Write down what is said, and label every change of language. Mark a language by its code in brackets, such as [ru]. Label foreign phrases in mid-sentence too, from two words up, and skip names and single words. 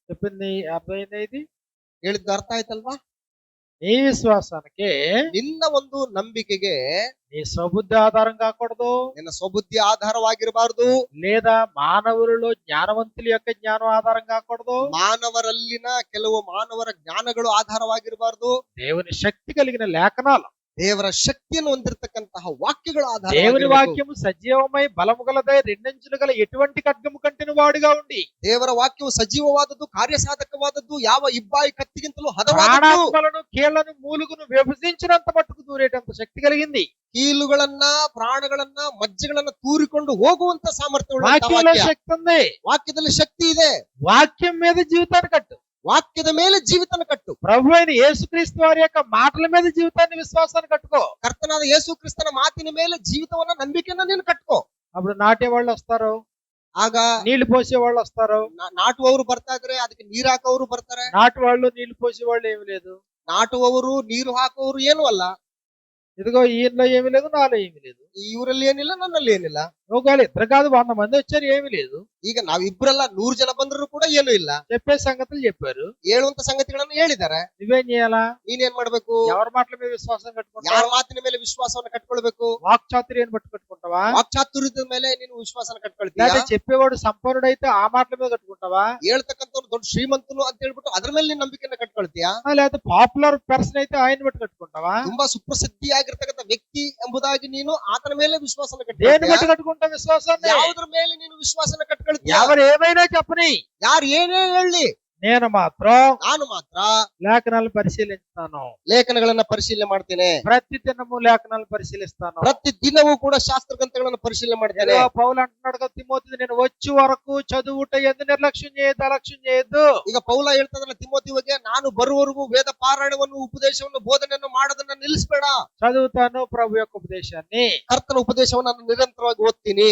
[te] చెప్పింది అర్థమైంది? ఇది [kn] ಹೇಳಿದ್ದು ಅರ್ಥ ಆಯ್ತಲ್ವಾ? [te] నీ విశ్వాసానికి [kn] ನಿನ್ನ ಒಂದು ನಂಬಿಕೆಗೆ [te] నీ స్వబుద్ధి ఆధారం కాకూడదు, [kn] ನಿನ್ನ ಸ್ವಬುದ್ಧಿ ಆಧಾರವಾಗಿರಬಾರದು. [te] లేదా మానవులలో జ్ఞానవంతుల యొక్క జ్ఞానం ఆధారం కాకూడదు, [kn] ಮಾನವರಲ್ಲಿನ ಕೆಲವು ಮಾನವರ ಜ್ಞಾನಗಳು ಆಧಾರವಾಗಿರಬಾರದು. [te] దేవుని శక్తి కలిగిన లేఖనాలు, [kn] ದೇವರ ಶಕ್ತಿಯನ್ನು ಹೊಂದಿರತಕ್ಕಂತಹ ವಾಕ್ಯಗಳು [te] దేవుని [kn] ಆಧಾರ. [te] వాక్యము సజీవమై బలము గలదై రెండంచులు గల ఎటువంటి ఖడ్గము కంటిన వాడుగా ఉండి [kn] ದೇವರ ವಾಕ್ಯವು ಸಜೀವವಾದದ್ದು, ಕಾರ್ಯಸಾಧಕವಾದದ್ದು, ಯಾವ ಇಬ್ಬಾಯಿ ಕತ್ತಿಗಿಂತಲೂ ಹದವಾದದ್ದು, [te] ప్రాణాత్మలను కీళ్లను మూలుగును విభజించినంత మట్టుకు దూరేటంత శక్తి కలిగింది. [kn] ಕೀಲುಗಳನ್ನ, ಪ್ರಾಣಗಳನ್ನ, ಮಜ್ಜೆಗಳನ್ನ ತೂರಿಕೊಂಡು ಹೋಗುವಂತ ಸಾಮರ್ಥ್ಯ [te] వాక్యంలో శక్తి ఉంది. [kn] ವಾಕ್ಯದಲ್ಲಿ ಶಕ್ತಿ ಇದೆ. [te] వాక్యం మీద జీవితాన్ని కట్టు. [kn] ವಾಕ್ಯದ ಮೇಲೆ ಜೀವಿತನ ಕಟ್ಟು. [te] ప్రభు అయిన యేసుక్రీస్తు వారి యొక్క మాటల మీద జీవితాన్ని, విశ్వాసాన్ని కట్టుకో. [kn] ಕರ್ತನಾದ ಯೇಸು ಕ್ರಿಸ್ತನ ಮಾತಿನ ಮೇಲೆ ಜೀವಿತವನ್ನ, ನಂಬಿಕೆಯನ್ನ ನೀನು ಕಟ್ಕೋ. [te] అప్పుడు నాటే వాళ్ళు వస్తారు, [kn] ಆಗ [te] నీళ్లు పోసే వాళ్ళు వస్తారు. [kn] ನಾಟುವವರು ಬರ್ತಾ ಇದ್ರೆ ಅದಕ್ಕೆ ನೀರ್ ಹಾಕೋರು ಬರ್ತಾರೆ. [te] నాటు వాళ్ళు నీళ్లు పోసే వాళ్ళు ఏమి లేదు. [kn] ನಾಟುವವರು ನೀರು ಹಾಕುವವರು ಏನೂ ಅಲ್ಲ. [te] ఇదిగో ఈయనలో ఏమి లేదు, నాలో ఏమి లేదు. [kn] ಇವರಲ್ಲಿ ಏನಿಲ್ಲ, ನನ್ನಲ್ಲಿ ಏನಿಲ್ಲ. [te] ఒకవేళ ఇద్దరు కాదు 100 మంది వచ్చారు, ఏమి లేదు. [kn] ಈಗ ನಾವಿಬ್ರಲ್ಲ 100 ಜನ ಬಂದ್ರು ಕೂಡ ಏನೂ ಇಲ್ಲ. [te] చెప్పే సంగతులు చెప్పారు, [kn] ಹೇಳುವಂತ ಸಂಗತಿಗಳನ್ನು ಹೇಳಿದ್ದಾರೆ. [te] నువ్వేం చేయాలా? [kn] ನೀನೇನ್ ಮಾಡ್ಬೇಕು? [te] ఎవరి మాటల మీద విశ్వాసం [kn] ಯಾರ [te] కట్టుకుంటావా? [kn] ಮಾತಿನ ಮೇಲೆ ವಿಶ್ವಾಸವನ್ನ ಕಟ್ಕೊಳ್ಬೇಕು? [te] వాక్చాతుర్యాన్ని బట్టి కట్టుకుంటావా? [kn] ವಾಕ್ಚಾತುರ್ಯದ ಮೇಲೆ ನೀನು ವಿಶ್ವಾಸನ ಕಟ್ಕೊಳ್ತೀಯ? [te] లేదా చెప్పేవాడు సంపన్నుడైతే ఆ మాటల మీద కట్టుకుంటావా? [kn] ಹೇಳ್ತಕ್ಕಂಥವ್ರು ದೊಡ್ಡ ಶ್ರೀಮಂತನು ಅಂತ ಹೇಳ್ಬಿಟ್ಟು ಅದ್ರ ಮೇಲೆ ನೀನ್ ನಂಬಿಕೆಯನ್ನ ಕಟ್ಕೊಳ್ತೀಯ? [te] లేదా [en] popular person [te] అయితే ఆయన బట్టి కట్టుకుంటావా? [kn] ತುಂಬಾ ಸುಪ್ರಸಿದ್ಧಿಯಾಗಿರ್ತಕ್ಕಂಥ ವ್ಯಕ್ತಿ ಎಂಬುದಾಗಿ ನೀನು ಆತನ ಮೇಲೆ ವಿಶ್ವಾಸನ [te] దేని [kn] ಕಟ್ಕೊಳ್ತೀಯ? [te] బట్టి కట్టుకుంటా విశ్వాసాన్ని? [kn] ಯಾವುದ್ರ ಮೇಲೆ ನೀನು ವಿಶ್ವಾಸನ ಕಟ್ಕೊಳ್ತೀಯ? [te] ఎవరు ఏమైనా చెప్పని, [kn] ಯಾರು ಏನೇ ಹೇಳಿ, [te] నేను మాత్రం [kn] ನಾನು ಮಾತ್ರ [te] లేఖనాలు పరిశీలిస్తాను. [kn] ಲೇಖನಗಳನ್ನ ಪರಿಶೀಲನೆ ಮಾಡ್ತೇನೆ. [te] ప్రతి దినము లేఖనాలు పరిశీలిస్తాను. [kn] ಪ್ರತಿ ದಿನವೂ ಕೂಡ ಶಾಸ್ತ್ರ ಗ್ರಂಥಗಳನ್ನ ಪರಿಶೀಲನೆ ಮಾಡ್ತೇನೆ. [te] ఏదో పౌలు అంటున్నాడు కదా తిమోతిని, నేను వచ్చి వరకు చదువుట ఎందు నిర్లక్ష్యం చేయొద్దు, అలక్ష్యం చేయొద్దు. [kn] ಈಗ ಪೌಲ ಹೇಳ್ತದಲ್ಲ ತಿಮೋತಿಗೆ, ನಾನು ಬರುವವರೆಗೂ ವೇದ ಪಾರಾಯಣವನ್ನು, ಉಪದೇಶವನ್ನು, ಬೋಧನೆಯನ್ನು ಮಾಡೋದನ್ನ ನಿಲ್ಲಿಸಬೇಡ. [te] చదువుతాను ప్రభు యొక్క ఉపదేశాన్ని, [kn] ಕರ್ತನ ಉಪದೇಶವನ್ನು ನಾನು ನಿರಂತರವಾಗಿ ಓದ್ತೀನಿ.